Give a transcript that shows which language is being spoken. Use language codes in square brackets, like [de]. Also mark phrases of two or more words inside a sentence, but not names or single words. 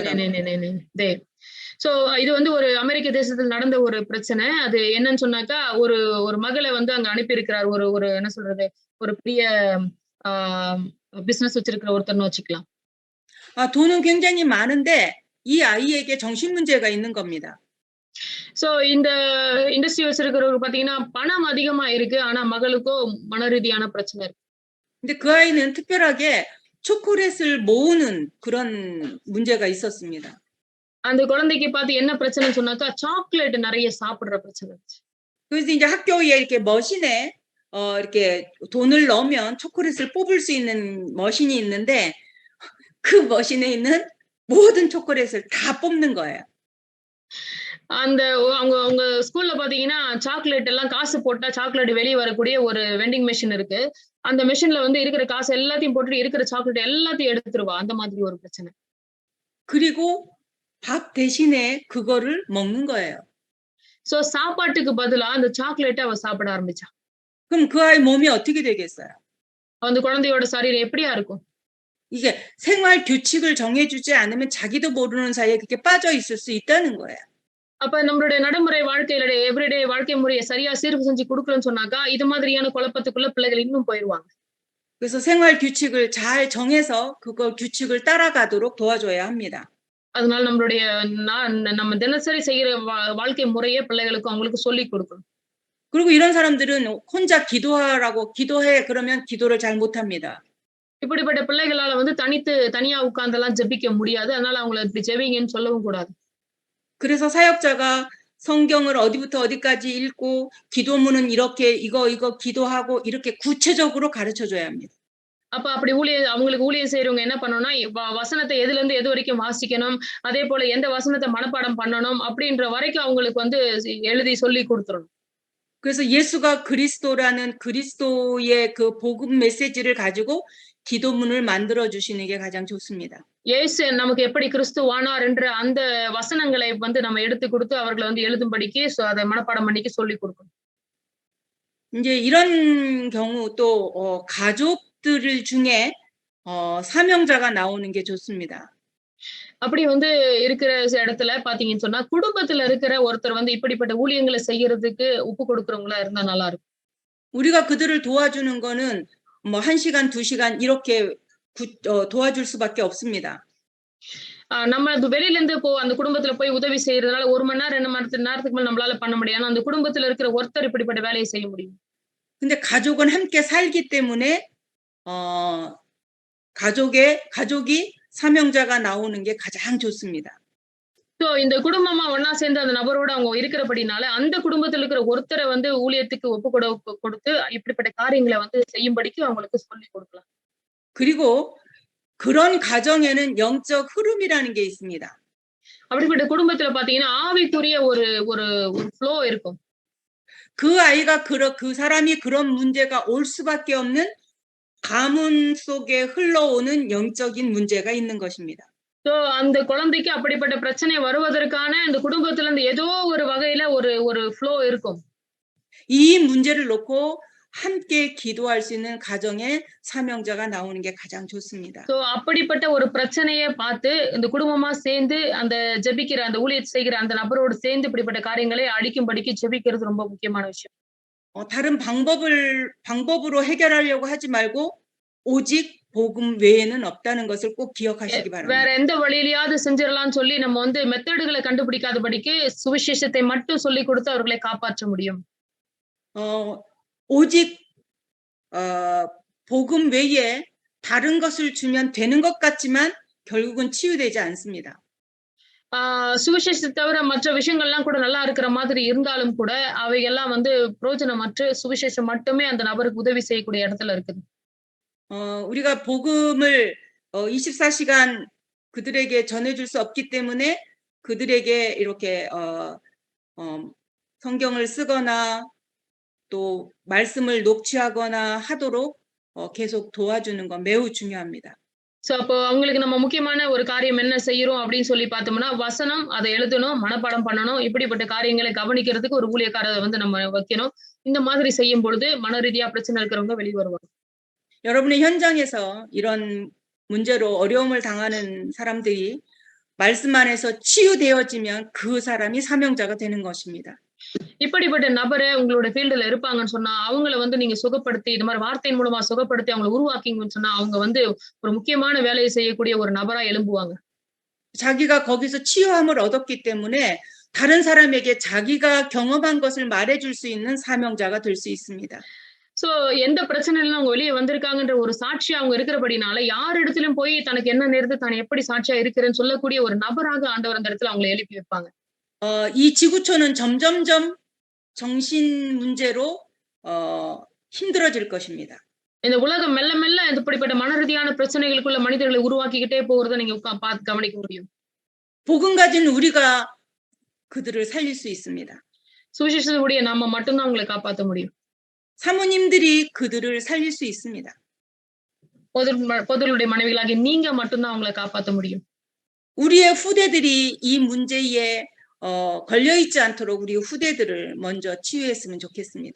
[ko] 네. [ta] சோ இது வந்து ஒரு அமெரிக்க தேசத்தில் நடந்த ஒரு பிரச்சனை. அது என்னன்னு சொன்னாக்கா ஒரு மகளை வந்து அங்க அனுப்பி இருக்கிறார். ஒரு என்ன சொல்றது ஒரு பெரிய பிசினஸ் வச்சிருக்கிற ஒருத்தர்னு வச்சுக்கலாம். [ko] 돈은 굉장히 많은데 이 아이에게 정신 문제가 있는 겁니다. [ta] சோ இந்த இண்டஸ்ட்ரி வச்சிருக்கிறவங்க பாத்தீங்கன்னா பணம் அதிகமா இருக்கு. ஆனா மகளுக்கோ மன ரீதியான பிரச்சனை இருக்கு. [ko] 근데 그 아이는 특별하게 초콜릿을 모으는 그런 문제가 있었습니다. [ta] அந்த குழந்தைக்கு பார்த்து என்ன பிரச்சனைன்னு சொன்னாக்கா சாக்லேட் நிறைய சாப்பிடுற பிரச்சனை இருந்துச்சு. [ko] 그래서 이제 학교에 이렇게 머신에 이렇게 돈을 넣으면 초콜릿을 뽑을 수 있는 머신이 있는데 그 머신에 있는 모든 초콜릿을 다 뽑는 거예요. [ta] அந்த அவங்க ஸ்கூல்ல பாத்தீங்கன்னா சாக்லேட் எல்லாம் காசு போட்டா சாக்லேட் வெளியே வரக்கூடிய ஒரு [en] vending machine [ta] இருக்கு. அந்த மெஷின்ல வந்து இருக்கிற காசு எல்லாத்தையும் போட்டுட்டு இருக்கிற சாக்லேட் எல்லாத்தையும் எடுத்துருவா. அந்த மாதிரி ஒரு பிரச்சனை. [ko] 그리고 밥 대신에 그거를 먹는 거예요. [ta] சோ சாப்பாட்டுக்கு பதிலா அந்த சாக்லேட்டை அவ சாப்பிட ஆரம்பிச்சா. [ko] 그럼 그 아이 몸이 어떻게 되겠어요? [ta] அந்த குழந்தையோட சரீரம் எப்படியா இருக்கும்? [ko] 이게 생활 규칙을 정해주지 않으면 자기도 모르는 사이에 그렇게 빠져 있을 수 있다는 거예요. [ta] அப்ப நம்மளுடைய நடைமுறை வாழ்க்கையில எவ்ரிடே வாழ்க்கை முறையை சரியா சீர்வு செஞ்சு கொடுக்கலன்னு சொன்னாக்கா இது மாதிரியான குழப்பத்துக்குள்ள பிள்ளைகள் இன்னும் போயிருவாங்க. [ko] 그래서 생활 규칙을 잘 정해서 그걸 규칙을 따라가도록 도와줘야 합니다. [ta] அதனால நம்மளுடைய நம்ம தினசரி செய்கிற வாழ்க்கை முறையை பிள்ளைகளுக்கு அவங்களுக்கு சொல்லி கொடுக்கணும். [ko] 그리고 이런 사람들은 혼자 기도하라고 기도해 그러면 기도를 잘 못합니다. [ta] இப்படிப்பட்ட பிள்ளைகளால வந்து தனியா உட்கார்ந்தெல்லாம் ஜெபிக்க முடியாது. அதனால அவங்களை இப்படி ஜெபிங்கன்னு சொல்லவும் கூடாது. [ko] 그래서 사역자가 성경을 어디부터 어디까지 읽고 기도문은 이렇게 이거 기도하고 이렇게 구체적으로 가르쳐줘야 합니다. [ta] அப்ப அப்படி அவங்களுக்கு ஊழியம் செய்யறவங்க என்ன பண்ணணும்னா வசனத்தை எதுல இருந்து எது வரைக்கும் வாசிக்கணும், அதே போல எந்த வசனத்தை மனப்பாடம் பண்ணணும் அப்படின்ற வரைக்கும் அவங்களுக்கு வந்து எழுதி சொல்லி கொடுத்துடணும். [ko] 그래서 예수가 그리스도라는 그리스도의 그 복음 메시지를 가지고 기도문을 만들어 주시는 게 가장 좋습니다. [ta] இயேசு நமக்கு எப்படி கிறிஸ்துவானார் என்ற அந்த வசனங்களை வந்து நம்ம எடுத்து கொடுத்து அவர்களை வந்து எழுதும்படிக்கு அதை மனப்பாடம் பண்ணிக்க சொல்லி கொடுக்கணும். [ko] 이제 이런 경우 또 가족들 중에 사명자가 나오는 게 좋습니다. [ta] அப்படி வந்து இருக்கிற இடத்துல பாத்தீங்கன்னு சொன்னா குடும்பத்துல இருக்கிற ஒருத்தர் வந்து இப்படிப்பட்ட ஊழியங்களை செய்யறதுக்கு ஒப்பு கொடுக்கறவங்களா இருந்தா நல்லா இருக்கும். [ko] 우리가 그들을 도와주는 거는 뭐 1시간, 2시간 이렇게 도와줄 수밖에 없습니다. [ta] நம்ம வெளியில இருந்து அந்த குடும்பத்துல போய் உதவி செய்யறதுனால 1 மணி நேரம் 2 மணி நேரத்துக்கு மேல நம்மளால பண்ண முடியாது. அந்த குடும்பத்துல இருக்கிற ஒருத்தர் இப்படிப்பட்ட வேலையை செய்ய முடியும். [ko] 근데 가족은 함께 살기 때문에 가족이 사명자가 나오는 게 가장 좋습니다. [ta] இந்த குடும்பமா ஒண்ணா சேர்ந்து அந்த நபரோட அவங்க இருக்கிறபடினால அந்த குடும்பத்துல இருக்கிற ஒருத்தரை வந்து ஊழியத்துக்கு ஒப்பு கொடுத்து இப்படிப்பட்ட காரியங்களை வந்து செய்யும்படிக்கு அவங்களுக்கு சொல்லி கொடுக்கலாம். [ko] 그리고 그런 가정에는 영적 흐름이라는 게 있습니다. [ta] அப்படிப்பட்ட குடும்பத்துல பாத்தீங்கன்னா ஆவிக்குரிய ஒரு ஃப்ளோ இருக்கும். [ko] 그 아이가 그 사람이 그런 문제가 올 수밖에 없는 가문 속에 흘러오는 영적인 문제가 있는 것입니다. [ta] அந்த குழந்தைக்கு அப்படிப்பட்ட பிரச்சனை வருவதற்கான இந்த குடும்பத்துல இருந்து ஏதோ ஒரு வகையில ஒரு ஃப்ளோ இருக்கும். [ko] 이 문제를 놓고 함께 기도할 수 있는 가정의 사명자가 나오는 게 가장 좋습니다. [ta] அப்படிப்பட்ட ஒரு பிரச்சனையை பார்த்து இந்த குடும்பமா சேர்ந்து அந்த ஜெபிக்கிற அந்த ஊழியத்தை செய்கிற அந்த நபரோடு சேர்ந்து இப்படிப்பட்ட காரியங்களை அழிக்கும்படிக்கு ஜெபிக்கிறது ரொம்ப முக்கியமான விஷயம். [ko] 다른 방법으로 해결하려고 하지 말고 오직 복음 외에는 없다는 것을 꼭 기억하시기 바랍니다. [ta] வேற எந்த வழியிலயாவது செஞ்சிரலாம்னு சொல்லி நம்ம வந்து மெத்தடுகளை கண்டுபிடிக்காதபடிக்கு சுவிசேஷத்தை மட்டும் சொல்லி கொடுத்து அவர்களை காப்பாற்ற முடியும். [ko] 오직 복음 외에 다른 것을 주면 되는 것 같지만 결국은 치유되지 않습니다. [ta] சுவிசேஷத்தை தவிர மற்ற விஷயங்கள்லாம் கூட நல்லா இருக்கிற மாதிரி இருந்தாலும் கூட அவையெல்லாம் வந்து பிரயோஜனமற்று சுவிசேஷம் மட்டுமே அந்த நபருக்கு உதவி செய்யக்கூடிய இடத்துல இருக்குது. [ko] 우리가 복음을 24시간 그들에게 전해줄 수 없기 때문에 그들에게 이렇게 성경을 쓰거나 또 말씀을 녹취하거나 하도록 계속 도와주는 건 매우 중요합니다. [ta] அப்போ அவங்களுக்கு நம்ம முக்கியமான ஒரு காரியம் என்ன செய்யறோம் அப்படின்னு சொல்லி பார்த்தோம்னா வசனம் அதை எழுதணும், மனப்பாடம் பண்ணணும், இப்படிப்பட்ட காரியங்களை கவனிக்கிறதுக்கு ஒரு ஊழியக்காரரை வந்து நம்ம வைக்கணும். இந்த மாதிரி செய்யும் பொழுது மன ரீதியா பிரச்சனை இருக்கிறவங்க வெளியே வருவாங்க. [ko] 여러분의 현장에서 이런 문제로 어려움을 당하는 사람들이 말씀 안에서 치유되어지면 그 사람이 사명자가 되는 것입니다. [ta] இப்படிப்பட்ட நபரை உங்களோட ஃபீல்டுல இருப்பாங்கன்னு சொன்னா அவங்கள வந்து நீங்க சுகப்படுத்தி இந்த மாதிரி வார்த்தையின் மூலமா சுகப்படுத்தி அவங்களை உருவாக்கிங்கன்னு சொன்னா அவங்க வந்து ஒரு முக்கியமான வேலையை செய்யக்கூடிய ஒரு நபரா எழும்புவாங்க. [ko] 자기가 거기서 치유함을 얻었기 때문에 다른 사람에게 자기가 경험한 것을 말해줄 수 있는 사명자가 될 수 있습니다. [ta] எந்த பிரச்சனையில அவங்க வெளியே வந்திருக்காங்கன்ற ஒரு சாட்சி அவங்க இருக்கிறபடினால யார் இடத்திலும் போய் தனக்கு என்ன நேர்ந்து தான் எப்படி சாட்சியா இருக்கிறேன்னு சொல்லக்கூடிய ஒரு நபராக ஆண்டவர் அந்த இடத்துல அவங்களை எழுப்பி வைப்பாங்க. [ko] 이 지구촌은 점점점 정신 문제로 힘들어질 것입니다. [ta] இந்த உலகம் மெல்ல மெல்ல இப்படிப்பட்ட மன ரீதியான பிரச்சனைகளுக்குள்ள மனிதர்களை உருவாக்கிக்கிட்டே போறதை நீங்க பார்த்து கவனிக்க முடியும். [ko] 복음 가진 우리가 그들을 살릴 수 있습니다. [ta] சுவிசேஷத்துடைய நாம மட்டும்தான் அவங்களை காப்பாற்ற முடியும். [ko] 사모님들이 그들을 살릴 수 있습니다. [ta] பொதுளுடைய மனைவிகளாகி நீங்க மட்டும்தான் அவங்களை காப்பாற்ற முடியும். [ko] 우리의 후대들이 이 문제에 걸려있지 않도록 우리 후대들을 먼저 치유했으면 좋겠습니다.